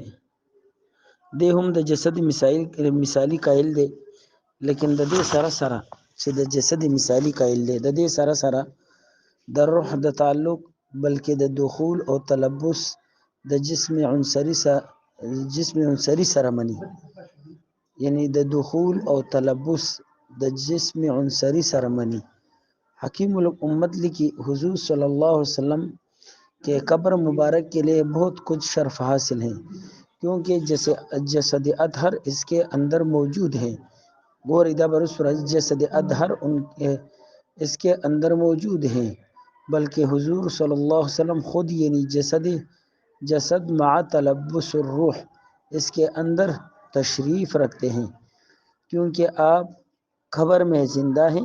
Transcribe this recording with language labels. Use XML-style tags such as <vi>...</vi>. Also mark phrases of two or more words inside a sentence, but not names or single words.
<ps>دی هم د جسد مثالي قایل دی، لیکن د دې سره سره چې د جسد مثالي قایل دی، د دې سره سره د روح د تعلق، بلکې د دخول او تلبس د جسم عنصري سره مني، یعنی د دخول او تلبس د جسم عنصري سره مني.</ps> <ur>حکیم الامت لکھی حضور</ur> <ar>صلی اللہ علیہ وسلم</ar> <ur>کے قبر مبارک کے لیے بہت کچھ شرف حاصل ہیں، کیونکہ جسد اطہر اس کے اندر موجود ہے. جسد اطہر اس کے اندر موجود ہیں، بلکہ حضور</ur> <ar>صلی اللہ علیہ وسلم</ar> <ur>خود یعنی جسد</ur> <ar>مع تلبس الروح</ar> <ur>اس کے اندر تشریف رکھتے ہیں، کیونکہ آپ قبر میں زندہ ہیں.</ur>